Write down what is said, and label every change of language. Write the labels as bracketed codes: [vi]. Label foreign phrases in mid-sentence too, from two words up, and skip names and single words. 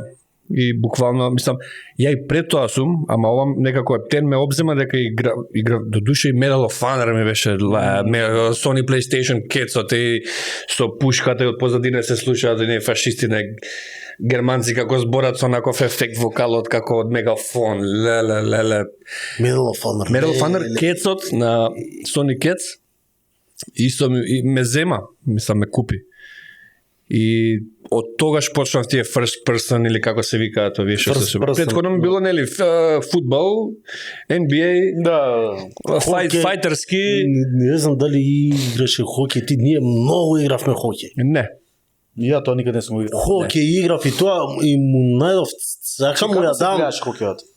[mk] И буквално, мислам, ја и пред тоа сум, ама ова некако Ептен ме обзема дека игра до душа и Medal of Honor ми беше, Sony PlayStation кецот и со пушката и од позадина се слушаат и фашисти, германци како зборат со наков ефект вокалот како од мегафон, леле. Medal of Honor. Medal of Honor кецот на Sony Кец и ме зема, мислам ме купи. И од тогаш почнав тие [en] first person [mk] или како се викаат овие што се. Претходно ми било нели фудбал, NBA, Да. фајтерски. Не знам дали играше хокеј, ти ние многу игравме хокеј. Не. Ја тоа никад не сум го играл. Хокеј играв и тоа и му најдов сака му ја дам.